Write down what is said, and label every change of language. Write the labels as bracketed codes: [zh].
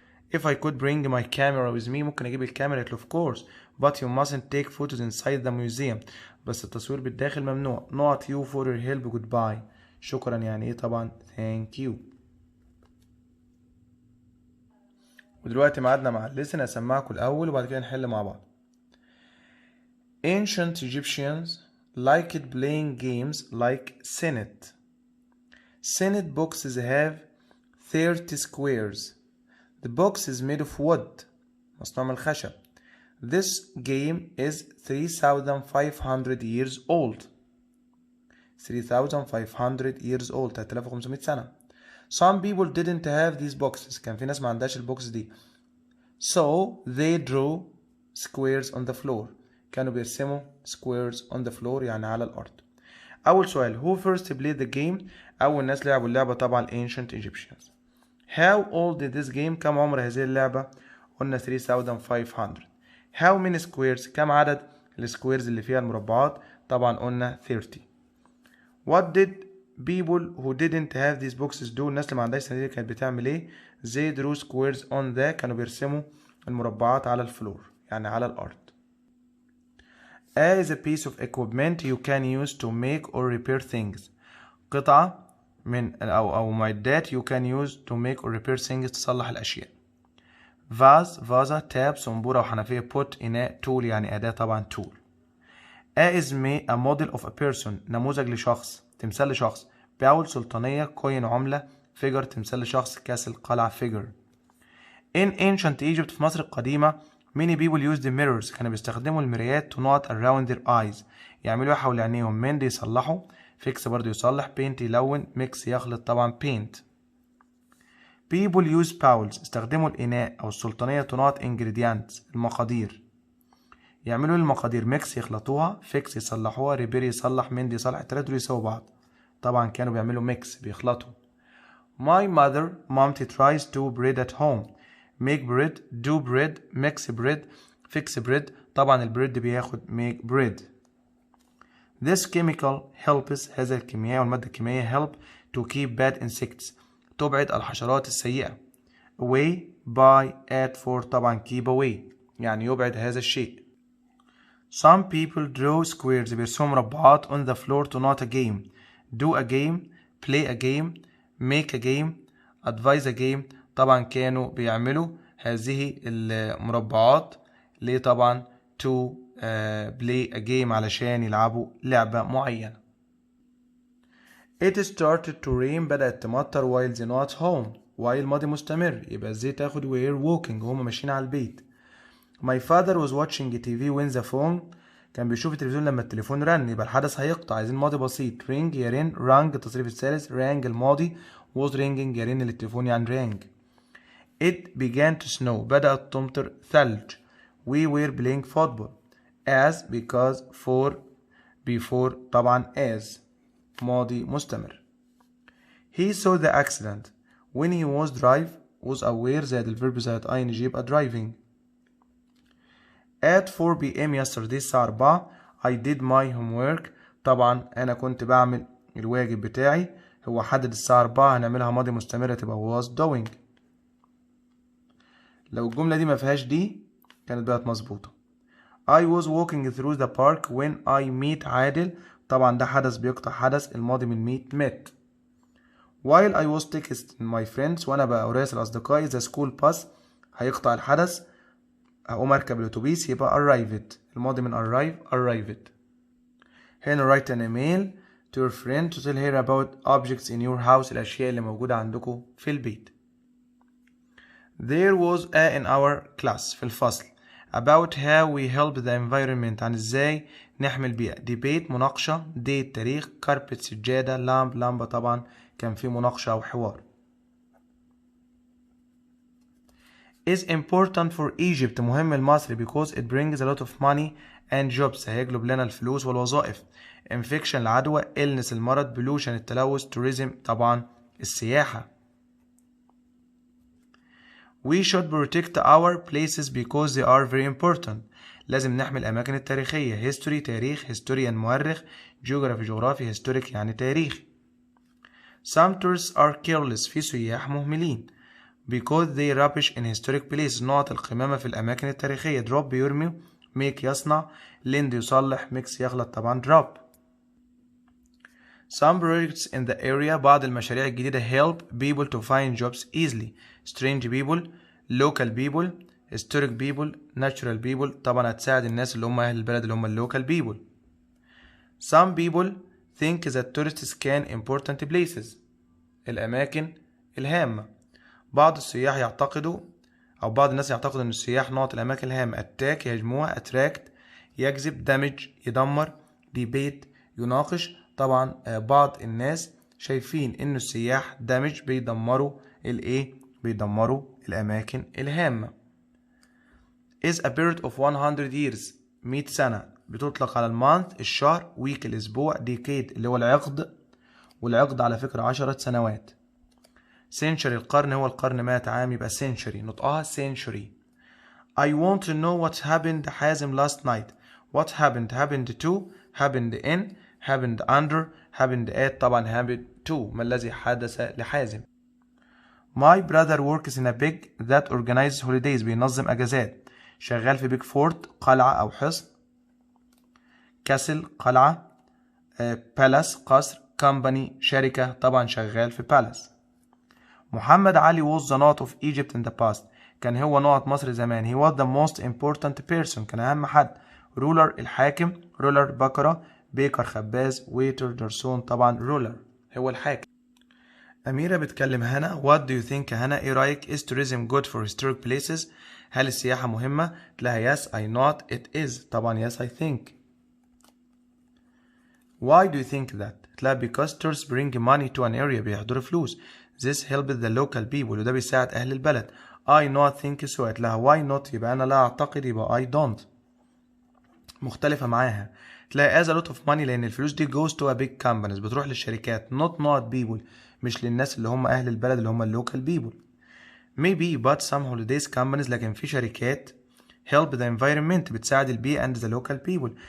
[en] if I could bring my camera with me [ar] ممكن أجيب الكاميرا [en] of course but you mustn't take photos inside the museum [ar] بس التصوير بالداخل ممنوع. [en] not you for your help goodbye [ar] شكرا يعني ايه طبعا [en] thank you. [ar] ودلوقتي ميعادنا مع الليسن هسمعكم الأول وبعد كده نحل مع بعض. [en] ancient Egyptians liked playing games like Senate. Senate boxes have 30 squares. The box is made of wood [ar] مصنوع من الخشب. [en] This game is 3,500 years old 3,500 years old 3500 سنة. Some people didn't have these boxes [ar] كان في ناس ما عندهاش البوكس دي [en] so they drew squares on the floor [ar] كانوا بيرسموا [en] squares on the floor [ar] يعني على الأرض. أول سؤال [en] who first played the game [ar] أول ناس لعبوا اللعبة طبعا [en] ancient Egyptians. how old is this game [ar] كم عمر هذه اللعبة قلنا 3,500. [en] how many squares [ar] كم عدد السكويرز اللي فيها المربعات طبعا قلنا 30. [en] what did people who didn't have these boxes do [ar] الناس اللي ما عندهاش صناديق كانت بتعمل ايه [en] they drew squares on the [ar] كانوا بيرسموا المربعات على الفلور يعني على الأرض. [en] as a piece of equipment you can use to make or repair things [ar] قطعة من أو معدات [en] you can use to make or repair things [ar] تصلح الأشياء. vase فازة تاب صنبورة وحنفية put إناء tool يعني أداة طبعا tool. [en] is a model of a person [ar] نموذج لشخص تمثال لشخص. باول سلطانية coin عملة figure تمثال لشخص كاس القلعة figure. [en] in ancient Egypt [ar] في مصر القديمة [en] many people used the mirrors [ar] كانوا بيستخدموا المرايات [en] to not around their eyes [ar] يعملوا حول عينيهم. mend يصلحوا fix برضو يصلح paint يلون mix يخلط طبعا paint. [en] people use bowls [ar] استخدموا الإناء أو السلطانية [en] to not ingredients المقادير [ar] يعملوا المقادير ميكس يخلطوها، فيكس يصلحوها، ريبير يصلح، مندي يصلح، التلاتة دول يساووا بعض. طبعا كانوا بيعملوا ميكس بيخلطوا. [en] My mother momty tries to bread at home. make bread, do bread, mix bread, fix bread. [ar] طبعا البريد بياخد make bread. [en] This chemical helps [ar] هذا الكيمياء والمادة الكيميائية [en] help to keep bad insects [ar] تبعد الحشرات السيئة. [en] away by at for [ar] طبعا keep away يعني يبعد هذا الشيء. [en] Some people draw squares [ar] بيرسموا مربعات [en] on the floor to not a game. do a game, play a game, make a game, advise a game. [ar] طبعا كانوا بيعملوا هذه المربعات ليه؟ طبعا [en] to play a game [ar] علشان يلعبوا لعبة معينة. [en] It started to rain [ar] بدأت تمطر [en] while they not home. [ar] while ماضي مستمر يبقى ازاي تاخد [en] were walking [ar] وهم ماشيين على البيت. [en] My father was watching TV when the phone [ar] كان بيشوف التلفزيون لما التليفون رن يبقى الحدث هيقطع. عايزين ماضي بسيط. ring يرن، rang التصريف الثالث، rang الماضي، was ringing يرن للتليفون يعني rang. [en] It began to snow [ar] بدأت تمطر ثلج. [en] We were playing football. As because for before [ar] طبعا [en] as ماضي مستمر. He saw the accident when he was was aware [ar] زائد الفيرب زائد [en] ing [ar] يبقى [en] driving. At 4 p.m. yesterday [ar] الساعة 4 [en] I did my homework. [ar] طبعا أنا كنت بعمل الواجب بتاعي. هو حدد الساعة 4 هنعملها ماضي مستمرة تبقى [en] was doing. [ar] لو الجملة دي ما فيهاش دي كانت بقت مظبوطة. [en] I was walking through the park when I meet Adel. [ar] طبعا ده حدث بيقطع حدث الماضي من meet met. [en] While I was texting my friends [ar] وأنا بقى أراسل أصدقائي [en] the school bus [ar] هيقطع الحدث هقوم أركب الأتوبيس يبقى arrived الماضي من arrived. [en] هنا write an email to your friend to tell her about objects in your house [ar] الأشياء اللي موجودة عندكم في البيت. [en] There was a in our class [ar] في الفصل [en] about how we help the environment [ar] عن ازاي نحمي البيئة. [en] debate مناقشة، date تاريخ، carpet سجادة، lamp لمبة. [ar] طبعا كان في مناقشة أو حوار. [en] is important for Egypt [ar] مهم لمصر [en] because it brings a lot of money and jobs [ar] هيجلب لنا الفلوس والوظائف. infection العدوى، illness المرض، pollution التلوث، tourism طبعا السياحة. [en] We should protect our places because they are very important. [ar] لازم نحمي الأماكن التاريخية. [en] history [ar] تاريخ، historian مؤرخ، geography جغرافي، historic يعني تاريخ. [en] Some tourists are careless [ar] في سياح مهملين [en] because they rubbish in historic places [ar] نقط القمامة في الأماكن التاريخية. drop بيرمي، make يصنع، lend يصلح، mix يخلط طبعا drop. [en] Some projects in the area [ar] بعض المشاريع الجديدة [en] help people to find jobs easily. strange people, local people, historic people, natural people. [ar] طبعا هتساعد الناس اللي هم أهل البلد اللي هم [en] local people. Some people think that tourists can important places [ar] الأماكن الهامة. بعض السياح يعتقدوا أو بعض الناس يعتقدوا أن السياح نقط الأماكن الهامة. [en] attack يهجموها، attract يجذب، damage يدمر، debate يناقش. [ar] طبعا بعض الناس شايفين ان السياح دامج بيدمروا الايه؟ بيدمروا الاماكن الهامة. [en] is a period of 100 years [ar] 100 سنة بتطلق على المانث الشهر، week الاسبوع، decade اللي هو العقد، والعقد على فكرة 10 سنوات. century القرن، هو القرن 100 عام يبقى century نطقها century. [en] I want to know what happened حازم last night. what happened to happened in happened under happened at طبعا happened to [ar] ما الذي حدث لحازم. [en] My brother works in a big that organizes holidays [ar] بينظم أجازات. شغال في big fort قلعة أو حصن. [en] castle قلعة. palace قصر. [ar] company شركة طبعا شغال في palace. [en] محمد علي was the north of Egypt in the past [ar] كان هو نقط مصر زمان. [en] he was the most important person [ar] كان أهم حد. [en] ruler الحاكم. [ar] ruler بكرة. بيكر خباز. ويتر جرسون طبعا ruler هو الحاكم. أميرة بتكلم هنا. [en] what do you think هنا؟ [ar] إيه رأيك؟ [en] is tourism good for historic places؟ [ar] هل السياحة مهمة؟ لها [en] yes I not it is طبعا yes I think. why do you think that؟ لا because tourists bring money to an area [ar] بيحضروا فلوس. [en] this helps the local people [ar] وده بيساعد أهل البلد. [en] I not think so لها why not [ar] يبقى أنا لا أعتقد يبقى [en] I don't. [ar] مختلفة معاها. تلاقي [en] as a lot of money [ar] لأن الفلوس دي [en] goes to a big companies [ar] بتروح للشركات not people مش للناس اللي هم أهل البلد اللي هم اللوكال people. [en] maybe but some holidays companies [ar] لكن في شركات [en] help the environment [ar] بتساعد البيئة [en] and the local people.